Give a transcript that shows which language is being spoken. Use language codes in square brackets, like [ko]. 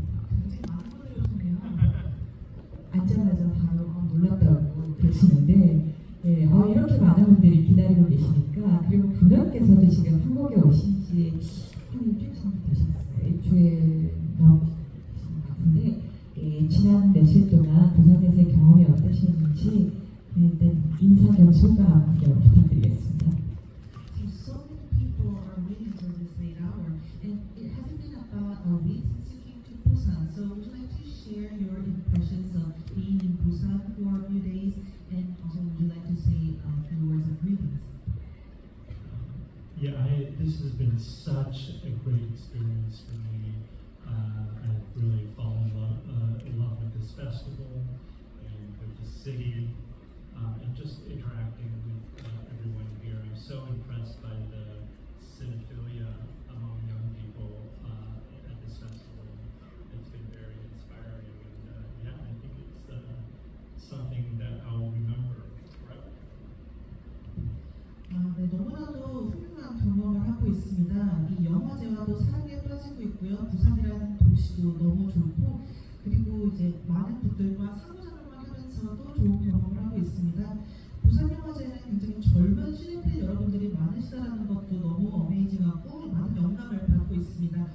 [ko] 굉장히 많은 분들이 오셨네요. 앉자마자 바로 놀랐다고 그러시는데 이렇게 많은 분들이 기다리고 계시니까, 그리고 감독님께서도 지금 한국에 오신 지 한 일주일 정도 되셨어요. 일주일 넘으신 것 같은데 지난 며칠 동안 부산에서의 경험이 어떠셨는지 일단 인사 겸 소감 먼저 부탁드리겠습니다. [en] So many people are waiting for this late hour, and it hasn't been about a week since you came to Busan. So would you like to share your impressions of being in Busan for a few days, and also would you like to say a few words of greetings? Yeah, this has been such a great experience for me. I've really fallen in love with this festival and with the city, and just interacting with everyone here. I'm so impressed by the cinephilia among young people at this festival. It's been very inspiring, and yeah, I think it's something that I'll remember forever. [ko] 네, 너무나도 훌륭한 경험을 하고 있습니다. 이 영화제와도 사랑에 빠지고 있고요. 부산이라는 도시도 너무 좋고, 그리고 이제 많은 분들과 상호작용을 하면서도 좋은 경험을 하고 있습니다. 부산 영화제는 굉장히 젊은 시네필 여러분들이 많으시다는 것도 너무 어메이징하고 많은 영감을 받고 있습니다.